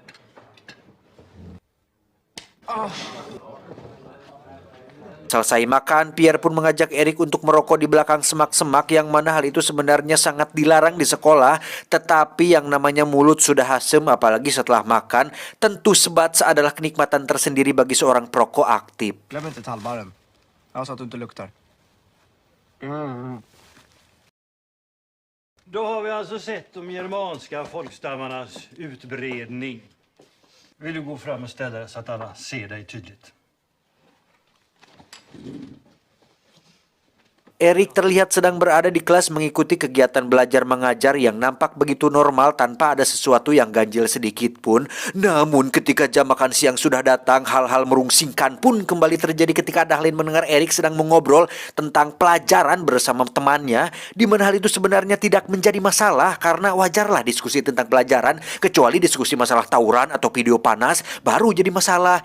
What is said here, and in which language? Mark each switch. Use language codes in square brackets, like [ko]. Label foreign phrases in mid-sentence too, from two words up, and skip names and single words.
[id] Selesai makan, Pierre pun mengajak Erik untuk merokok di belakang semak-semak, yang mana hal itu sebenarnya sangat dilarang di sekolah. Tetapi yang namanya mulut sudah asem, apalagi setelah makan, tentu sebat adalah kenikmatan tersendiri bagi seorang perokok aktif. [sv] Glöm inte tallbarren. Jag sa att du inte luktar. Då har vi alltså sett de germanska folkstammarnas utbredning. Vill du gå fram och ställa dig så att alla ser dig tydligt? [id] Erik terlihat sedang berada di kelas mengikuti kegiatan belajar mengajar yang nampak begitu normal tanpa ada sesuatu yang ganjil sedikit pun. Namun ketika jam makan siang sudah datang, hal-hal merungsingkan pun kembali terjadi ketika Dahlin mendengar Erik sedang mengobrol tentang pelajaran bersama temannya, di mana hal itu sebenarnya tidak menjadi masalah karena wajarlah diskusi tentang pelajaran, kecuali diskusi masalah tawuran atau video panas baru jadi masalah.